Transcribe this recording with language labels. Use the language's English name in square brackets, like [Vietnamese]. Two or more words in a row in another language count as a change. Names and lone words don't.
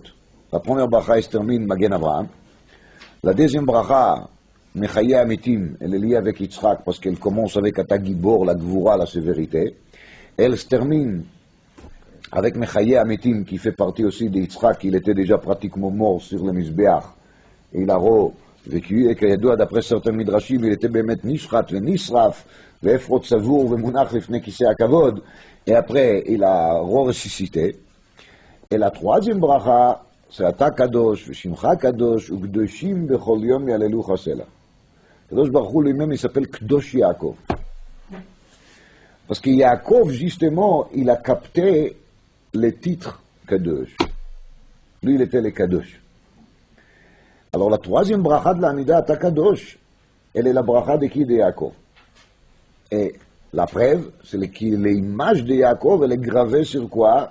[French] La première bracha, se termine Magen Avraham. La deuxième bracha, Mechaye Amitim, elle est liée avec Yitzhak parce qu'elle commence avec Ata Gibor, la Gvura, la sévérité. Elle se termine avec Mechaye Amitim, qui fait partie aussi de Yitzhak. Il était déjà pratiquement mort sur le Mizbeach. Et il a vécu, et כידוע d'après certains midrashim, il était [Hebrew] באמת נשחט ונשרף, ואפרות סבור ומונח לפני כיסא הכבוד, [French] et après il a ressuscité. Et la troisième bracha, c'est [Hebrew] אתה קדוש ושמך קדוש וקדושים בכל יום יעללוך סלע. הקדוש ברוך הוא [French] lui-même il s'appelle [Hebrew] קדוש יעקב. [French] Parce que Yaakov, justement, il a capté le titre Kadosh. Lui, il était le Kadosh. Alors la troisième bracha de la Hamida, Ata Kadosh, elle est la bracha de qui? De Yaakov. Et la preuve, c'est que l'image de Yaakov, elle est gravée sur quoi?